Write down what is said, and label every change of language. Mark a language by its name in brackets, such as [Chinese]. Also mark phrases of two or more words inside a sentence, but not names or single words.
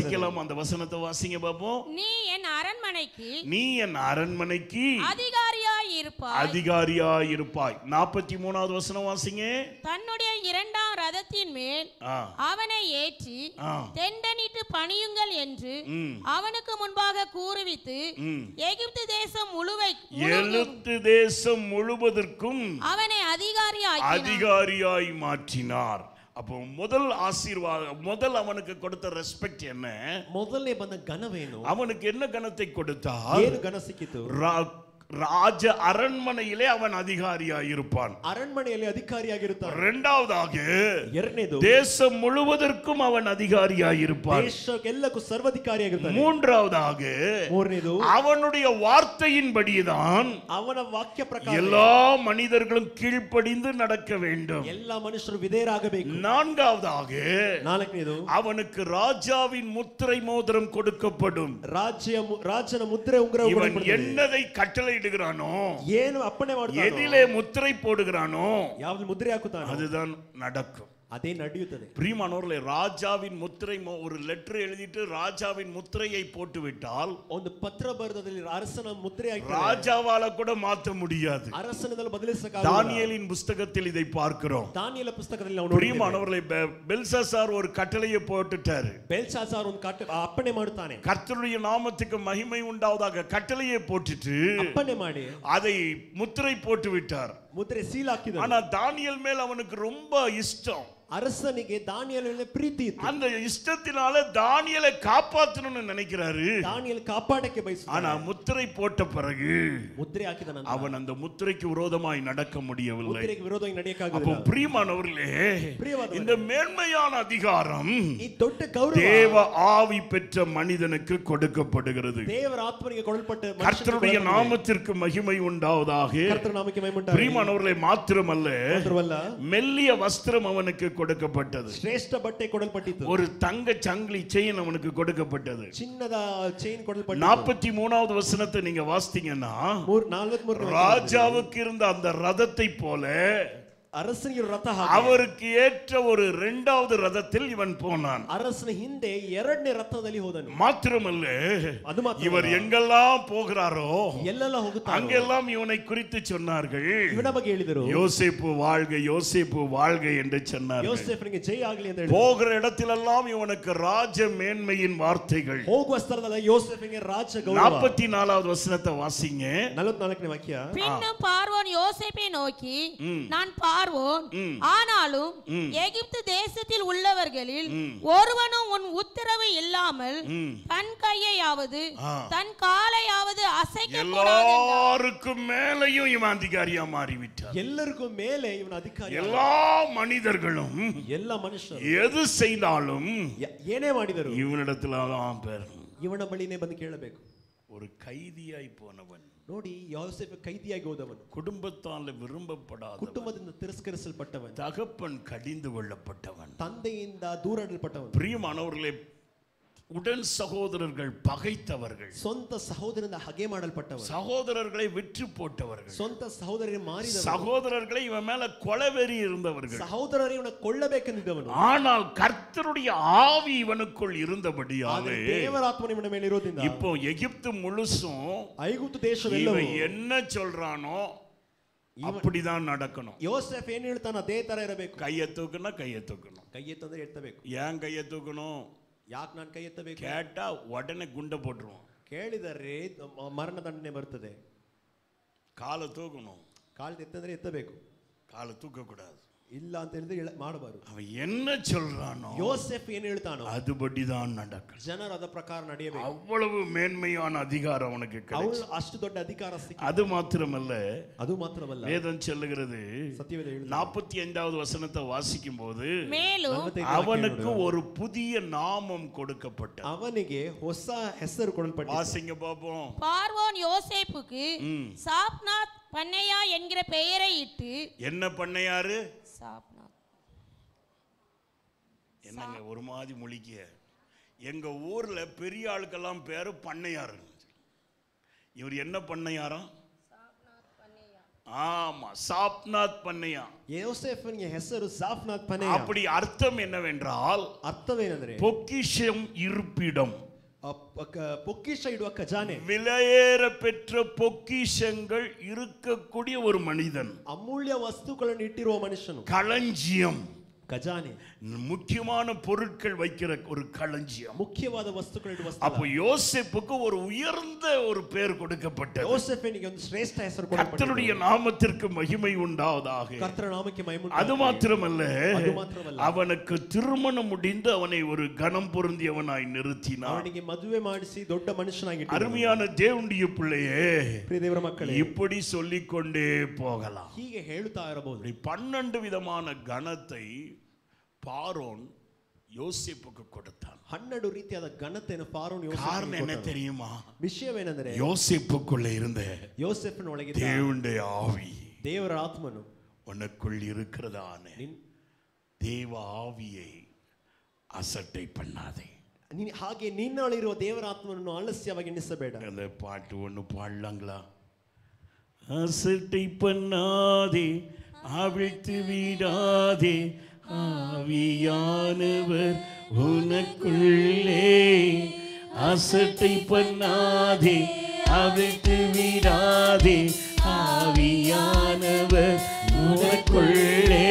[Tamil] வாசிக்கலாம் அந்த வசனத்தை வாசிங்க பாப்போம். நீ என் அரண்மனைக்கு அதிகாரியாய் இருப்பாய். அதிகாரியாய் இருப்பாய். 43வது வசனம் வாசிங்க. தன்னுடைய 2ஆம் ரதத்தின் மேல் அவனை ஏற்றி தெண்டனிட்டு பணியுங்கள் என்று அவனுக்கு முன்பாக கூறுவித்து எகிப்து தேசம் முழுவதற்கும் அவனை அதிகாரியாய் மாற்றினார். அப்போ முதல் ஆசீர்வாதம், முதல் அவனுக்கு கொடுத்த ரெஸ்பெக்ட் என்ன? [Kannada] ಮೊದಲನೇ ಬಂದ ಘನವೇನು? [Tamil] அவனுக்கு என்ன கணத்தை கொடுத்தார்? [Kannada] ಏನು ಘನ ಸಿಕ್ಕಿತು? [Tamil] ராஜ அரண்மனையிலே அவன் அதிகாரியாய் இருப்பான். [Kannada] அரண்மனையிலே அதிகாரியாಗಿರುತ್ತಾನೆ. [Tamil] இரண்டாவதாக [Kannada] ಎರಡನೇದು [Tamil] தேசம் முழுவதற்கும் அவன் அதிகாரியாய் இருப்பான். [Kannada] ದೇಶಕ್ಕೆಲ್ಲಕ್ಕೂ ಸರ್ವಾಧಿಕಾರಿಯಾಗಿರ್ತಾನೆ. [Tamil] மூன்றாவதாக [Kannada] ಮೂರನೇದು [Tamil] அவனுடைய வார்த்தையின்படிதான் [Kannada] ಅವನ ವಾಕ್ಯ ಪ್ರಕಾರ [Tamil] எல்லா மனிதர்களும் கீழ்ப்படிந்து நடக்க வேண்டும். [Kannada] ಎಲ್ಲ ಮನುಷ್ಯರು ವಿಧೇಯರಾಗಬೇಕು. [Tamil] நான்காவதாக [Kannada] ನಾಲ್ಕನೇದು [Tamil] அவனுக்கு ராஜாவின் முத்திரை மோதிரம் கொடுக்கப்படும். [Kannada] ರಾಜನ ಮುದ್ರೆ ಉಂಗುರ [Tamil] இவன் என்னதை கட்டளை இடுகிறானோ, [Kannada] ಏನು ಅಪ್ಪಣೆ ಮಾಡ್ತಾನೋ, [Tamil] எதிலே முத்திரை போடுகிறானோ, [Kannada] ಯಾವುದು ಮುದ್ರೆ ಹಾಕುತ್ತಾನೋ [Tamil] அதுதான் நடக்கும். [Kannada] ಅದೇ ನಡೆಯುತ್ತದೆ. [Tamil] பிரியமானவர்களே, ராஜாவின் முத்திரை, ஒரு லெட்டர் எழுதிட்டு ராஜாவின் முத்திரையை போட்டு விட்டால், [Kannada] ಒಂದು ಪತ್ರ ಬರೆದಲ್ಲಿ ಅರಸನ ಮುದ್ರೆ ಹಾಕಿ [Tamil] ராஜாவால கூட மாற்ற முடியாது. [Kannada] ಅರಸನದಲ್ಲಿ ಬದಲಿಸಕ್ಕಾಗಲ್ಲ. [Tamil] தானியேலின் புத்தகத்தில் இதை பார்க்கிறோம். [Kannada] ದಾನಿಯೇಲ ಪುಸ್ತಕದಲ್ಲಿ ನಾವು ನೋಡ್ತೀವಿ. [Tamil] பிரியமானவர்களே, பெல்சாசார் ஒரு கட்டளையை போட்டுட்டாரு. [Kannada] பெல்சாசார் ಒಂದು ಅಪ್ಪಣೆ ಮಾಡುತ್ತಾನೆ. [Tamil] கர்த்தருடைய நாமத்துக்கு மகிமை உண்டாவதாக கட்டளையை போட்டுட்டு [Kannada] ಅಪ್ಪಣೆ ಮಾಡಿ [Tamil] அதை முத்திரை போட்டு விட்டார். [Kannada] ಮುದ್ರೆ ಸೀಲ್ ಹಾಕಿದರು. [Tamil] ஆனா தானியேல் மேல் அவனுக்கு ரொம்ப இஷ்டம். [Kannada] ಅರಸನಿಗೆ ದಾನಿಯೇಲನ ಪ್ರೀತಿ ಇತ್ತು. [Tamil] அந்த இஷ்டத்தினால தானியேலை காப்பாற்றணும்னு நினைக்கிறாரு. [Kannada] ದಾನಿಯೇಲ್ ಕಾಪಾಡಕ್ಕೆ ಬಯಸುತ್ತಾನೆ. [Tamil] ஆனா முத்திரை போட்ட பிறகு [Kannada] ಮುದ್ರೆ ಹಾಕಿದ ನಂತರ [Tamil] அவன் அந்த முத்திரைக்கு விரோதமாய் நடக்க முடியவில்லை. [Kannada] ಮುದ್ರೆಗೆ ವಿರೋಧವಾಗಿ ನಡೆಯಕ್ಕಾಗಲಿಲ್ಲ. [Tamil] அப்போ பிரியமானவர்களே, இந்த மேன்மையான அதிகாரம் [Kannada] ಈ ದೊಡ್ಡ ಗೌರವ [Tamil] தேவ ஆவி பெற்ற மனிதனுக்கு கொடுக்கப்படுகிறது. [Kannada] ದೇವರ ಆತ್ಮನಿಗೆ ಕೊಡಲ್ಪಟ್ಟ [Tamil] கர்த்தருடைய நாமத்திற்கு மகிமை உண்டாவதாக. [Kannada] ಕರ್ತನ ನಾಮಕ್ಕೆ ಮಹಿಮೆ ಉಂಟಾಗಲಿ. [Tamil] பிரியமானவர்களே, மாத்திரமல்ல, மெல்லிய வஸ்திரம் அவனுக்கு கொடுக்கப்பட்டது. [Kannada] ಶ್ರೇಷ್ಠ ಬಟ್ಟೆ ಕೊಡಲ್ಪಟ್ಟಿತು. [Tamil] ஒரு தங்க சங்கிலி செயின் அவனுக்கு கொடுக்கப்பட்டது. [Kannada] ಚಿನ್ನದ ಚೈನ್ ಕೊಡಲ್ಪಟ್ಟಿತು. [Tamil] 43வது வசனத்தை நீங்க வாசித்தீங்கன்னா, [Kannada] 43 [Tamil] ராஜாவுக்கு இருந்த அந்த ரதத்தை போல [Kannada] ಅರಸನಿಗೆ ರಥ [Tamil] அவருக்கு ஏற்ற ஒரு இரண்டாவது ரதத்தில் இவன் போனான். [Kannada] ಅರಸನ ಹಿಂದೆ ಎರಡನೇ ರಥದಲ್ಲಿ ಹೋದನು. [Tamil] மாத்திரமல்ல, [Kannada] ಅದು ಮಾತ್ರ [Tamil] இவர் எங்கெல்லாம் போகிறாரோ [Kannada] ಎಲ್ಲೆಲ್ಲ ಹೋಗುತ್ತಾರೋ [Tamil] அங்கெல்லாம் இவனை குறித்து சொன்னார்கள். [Kannada] ಇವನ ಬಗ್ಗೆ ಹೇಳಿದರು, [Tamil] யோசேப்பு வாழ்க, யோசேப்பு வாழ்க என்று சொன்னார்கள். [Kannada] ಯೋಸೇಫನಿಗೆ ಜಯ ಆಗಲಿ ಅಂತ ಹೇಳಿದರು. [Tamil] போகிற இடத்திலெல்லாம் இவனுக்கு ராஜ மேன்மையின் வார்த்தைகள். [Kannada] ಹೋಗುವ ಸ್ಥಳದಲ್ಲಿ ಯೋಸೇಫನಿಗೆ ರಾಜ ಗೌರವ. [Tamil] 44வது வசனத்தை வாசிங்க. [Kannada] 44ನೇ ವಾಕ್ಯ. [Tamil] பின்னும் பார்வோன் யோசேப்பை நோக்கி, நான் பார்வோன், ஆனாலும் எகிப்து தேசத்தில் உள்ளவர்களில் ஒருவனும் உன் உத்தரவு இல்லாமல் தன் கையையாவது தன் காலையாவது அசைக்க கூடாது. எல்லாருக்கும் மேலையும் இவன் அதிகாரியா மாறிவிட்டார். [Kannada] ಎಲ್ಲರಿಗೂ ಮೇಲೆ ಇವನ ಅಧಿಕಾರಿ. [Tamil] எல்லா மனிதர்களும் [Kannada] ಎಲ್ಲ ಮನುಷ್ಯರು [Tamil] எது செய்தாலும் [Kannada] ಏನೇ ಮಾಡಿದರು [Tamil] இவனிடத்துல தான் பேர். [Kannada] ಇವನ ಬಳಿನೇ ಬಂದು ಕೇಳಬೇಕು. [Tamil] ஒரு கைதியாய் போனவன். [Kannada] ನೋಡಿ ಯೋಸೇಫ ಕೈದಿಯಾಗಿ ಹೋದವನು, [Tamil] குடும்பத்தால் விரும்பப்படாத, [Kannada] ಕುಟುಂಬದಿಂದ ತಿರಸ್ಕರಿಸಲ್ಪಟ್ಟವನು, [Tamil] தகப்பன் கடிந்து கொள்ளப்பட்டவன், [Kannada] ತಂದೆಯಿಂದ ದೂರಡಲ್ಪಟ್ಟವನು. [Tamil] பிரியமானவர்களே, உடன் சகோதரர்கள் பகைத்தவர்கள், [Kannada] ಸ್ವಂತ ಸಹೋದರರಿಂದ ಹಗೆ ಮಾಡಲ್ಪಟ್ಟವನು, [Tamil] சகோதரர்களை விற்று போட்டவர்கள், [Kannada] ಸ್ವಂತ ಸಹೋದರರಿಗೆ ಮಾರಿದವನು, [Tamil] சகோதரர்களை இவன் மேல கொலைவெறி இருந்தவர்கள், [Kannada] ಸಹೋದರರೇ ಇವನ ಕೊಳ್ಳಬೇಕೆಂದಿದ್ದವನು. [Tamil] ஆனால் கர்த்தருடைய ஆவி இவனுக்குள் இருந்தபடியாலே [Kannada] ದೇವರ ಆತ್ಮನು ಇವನ ಮೇಲೆ ಇರೋದ್ರಿಂದ [Tamil] இப்போ எகிப்து முழுசும் [Kannada] ಐಗುಪ್ತ ದೇಶವೆಲ್ಲವೂ [Tamil] இவன் என்ன சொல்றானோ அப்படிதான் நடக்கணும். [Kannada] ಯೋಸೇಫ್ ಏನು ಹೇಳ್ತಾನೋ ಅದೇ ತರ ಇರಬೇಕು. [Tamil] கையை தூக்குனா கையை தூக்கணும். [Kannada] ಕೈ ಎತ್ತಂದ್ರೆ ಎತ್ತಬೇಕು. [Tamil] ஏன் கையை தூக்கணும்? [Kannada] ಯಾಕೆ ನಾನು ಕೈ ಎತ್ತಬೇಕು? [Tamil] கேட்டா உடனே குண்டை போட்டுருவோம். [Kannada] ಕೇಳಿದರೆ ಮರಣ ದಂಡನೆ ಬರ್ತದೆ. [Tamil] காலை தூக்கணும். [Kannada] ಕಾಲು ಎತ್ತಂದ್ರೆ ಎತ್ತಬೇಕು. [Tamil] காலை தூக்க கூடாது. [Kannada] ಇಲ್ಲ ಅಂತ ಹೇಳಿದ್ರೆ ಮಾಡಬಾರದು. [Tamil] அவன் என்ன சொல்றானோ [Kannada] ಯೋಸೇಫ್ ಏನು ಹೇಳ್ತಾನೋ [Tamil] அதுபடிதான் நடக்கும். [Kannada] ಜನರು ಅದ ಪ್ರಕಾರ ನಡೆಯಬೇಕು. [Tamil] அவ்வளவு மேன்மையான அதிகாரம் அவனுக்கு கிடைச்சு. [Kannada] ಅಷ್ಟು ದೊಡ್ಡ ಅಧಿಕಾರ ಸಿಕ್ಕಿತು. [Tamil] அது மாத்திரமல்ல, [Kannada] ಅದು ಮಾತ್ರವಲ್ಲ, [Tamil] வேதம் சொல்லுகிறது, [Kannada] ಸತ್ಯವೇದ ಹೇಳುತ್ತದೆ, [Tamil] 45வது வசனத்தை வாசிக்கும் போது மேலும் அவனுக்கு ஒரு புதிய நாமம் கொடுக்கப்பட்டது. [Kannada] ಅವನಿಗೆ ಹೊಸ ಹೆಸರು ಕೊಡಲ್ಪಟ್ಟಿತು. [Tamil] வாசிங்க பாப்போம். பார்வோன் யோசேப்புக்கு சாப்நாத் பண்ணையா என்கிற பெயரை இட்டு. என்ன பண்ணையாரு? சாப்நாத். என்னங்க ஒரு மாதிரி முழிக்க? எங்க ஊர்ல பெரிய ஆளுக்கெல்லாம் பேரு பண்ணையாரு. இவர் என்ன பண்ணையாரம்? ஆமா, சாப்நாத் பண்ணையா. [Kannada] ಯೋಸೇಫನಿಗೆ ಹೆಸರು ಸಾಫ್ನಾತ್ ಪನೆಯ. [Tamil] அப்படி அர்த்தம் என்னவென்றால், [Kannada] ಅರ್ಥವೇನೆಂದರೆ [Tamil] பொக்கிஷம் இருப்பிடம், [Kannada] பொக்கிஷ ಇಡುವ ಖಜಾನೆ, [Tamil] விலையேற பெற்ற பொக்கிஷங்கள் இருக்கக்கூடிய ஒரு மனிதன், [Kannada] ಅಮೂಲ್ಯ ವಸ್ತುಗಳನ್ನು ಇಟ್ಟಿರುವ ಮನುಷ್ಯನು, [Tamil] களஞ்சியம், [Kannada] ಖಜಾನೆ, [Tamil] முக்கியமான பொருட்கள் வைக்கிற ஒரு களஞ்சியம், [Kannada] ಮುಖ್ಯವಾದ ವಸ್ತುಗಳು ಇಡುವ ಸ್ಥಳ. [Tamil] அப்போ யோசேப்புக்கு ஒரு உயர்ந்த ஒரு பெயர் கொடுக்கப்பட்டது. [Kannada] ಯೋಸೇಫನಿಗೆ ಒಂದು ಶ್ರೇಷ್ಠ ಹೆಸರು ಕೊಡಲ್ಪಟ್ಟಿತು. [Tamil] கர்த்தருடைய நாமத்திற்கு மகிமை உண்டாவதாக. [Kannada] ಕರ್ತನ ನಾಮಕ್ಕೆ ಮಹಿಮೆ ಉಂಟಾಗಲಿ. [Tamil] அது மாத்திரமல்ல, அவனுக்கு திருமணம் முடிந்து அவனை ஒரு கனம் பொருந்தியவனாய் நிறுத்தினார். [Kannada] ಅವನಿಗೆ ಮದುವೆ ಮಾಡಿಸಿ ದೊಡ್ಡ ಮನುಷ್ಯನಾಗಿ. [Tamil] அருமையான தேவனுடைய பிள்ளையே, [Kannada] ಪ್ರಿಯ ದೇವರ ಮಕ್ಕಳೇ, [Tamil] இப்படி சொல்லிக்கொண்டே போகலாம். [Kannada] ಹೀಗೆ ಹೇಳುತ್ತಾ ಇರಬಹುದು. [Tamil] 12 விதமான கனத்தை பார்வோன் யோசேப்புக்கு கொடுத்தான். [Kannada] 12 ರೀತಿಯಾದ ಘನತೆಯನ್ನು ಫಾರೋನ್ [Tamil] காரணம் என்ன தெரியுமா? [Kannada] ವಿಷಯವೇನೆಂದರೆ [Tamil] யோசேப்புக்குள்ள இருந்த [Kannada] ಯೋಸೇಫನ ಒಳಗೆ [Tamil] தேவனுடைய ஆவி, [Kannada] ದೇವರ ಆತ್ಮನು [Tamil] உனக்குள் இருக்கிறதானே தேவ ஆவியை அசட்டை பண்ணாதே. [Kannada] ಹಾಗೆ ನಿನ್ನೊಳಗಿರುವ ದೇವರ ಆತ್ಮನನ್ನು ಆಲಸ್ಯವಾಗಿ ಎಣಿಸಬೇಡ. [Tamil] அந்த பாட்டு ஒன்று பாடலாங்களா? அசட்டை பண்ணாதே, அவிழ்த்து விடாதே, ஆவியானவர் உனக்குள்ளே. அசட்டை பண்ணாதே, அவிழ்த்து விடாதே, ஆவியானவர் உனக்குள்ளே.